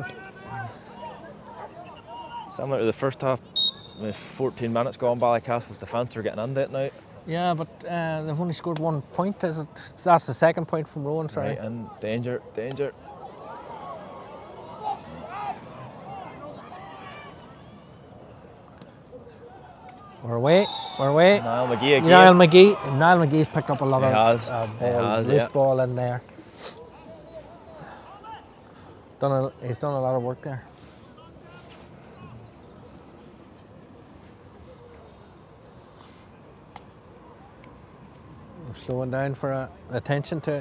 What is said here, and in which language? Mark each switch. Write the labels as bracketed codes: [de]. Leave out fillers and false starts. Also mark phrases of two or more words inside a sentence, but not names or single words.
[en] Similar to the first half, with 14 minutes gone, Ballycastle's defence are getting into it now. Yeah, but they've only scored 1 point. That's the 2nd point from Roan, sorry. Right, and danger. We're away. Niall McGee again. Niall McGee's picked up a lot of loose ball in there. He's done a lot of work there. We're slowing down for attention to it.